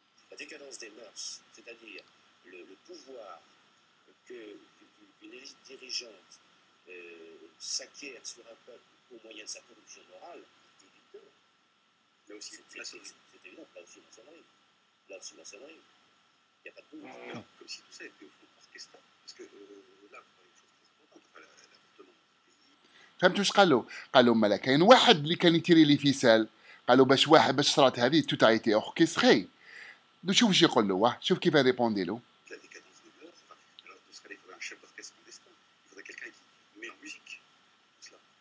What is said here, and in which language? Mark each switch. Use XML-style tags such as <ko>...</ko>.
<fr>La décadence des mœurs, c'est-à-dire le pouvoir qu'une élite dirigeante s'acquiert sur un peuple au moyen de sa corruption morale, c'est évident. Là aussi, c'est évident, là aussi maçonnerie. Là aussi maçonnerie. Il n'y a pas de doute. Non, comme si tout ça était au fond orchestral. Parce que là, vous parlez de choses très importantes, enfin, l'appartement du pays.</fr> <ar>فهمتوا ايش قالوا؟ قالوا مالا كاين واحد اللي كان يتيري</ar> <fr>لي فيسال،</fr> <ar>قالوا باش صرات هذه</ar> <fr>توت ايتي اوركستري.</fr> <ar>شوف واش يقول له، شوف كيف ريبوندي له.</ar> <fr>La décadence des mœurs, enfin, alors dans ce cas-là, il faudrait un chef d'orchestre clandestin. Il faudrait quelqu'un qui met en musique tout cela.</fr>